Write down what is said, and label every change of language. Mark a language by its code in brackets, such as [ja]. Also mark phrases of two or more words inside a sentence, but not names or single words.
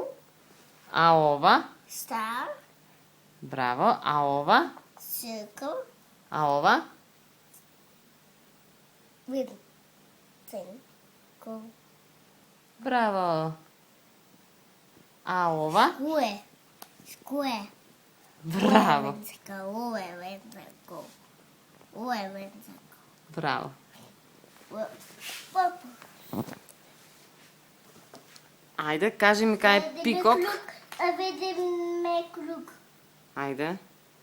[mk] А ова? Star. Браво. А ова? Circle. А ова? Rectangle. Браво. А ова? [en] Square. Square. [mk] Браво. [en] Rectangle. Rectangle. [mk] Браво. Purple. Ајде, кажи ми кај е пикок. A видиме круг. Ајде.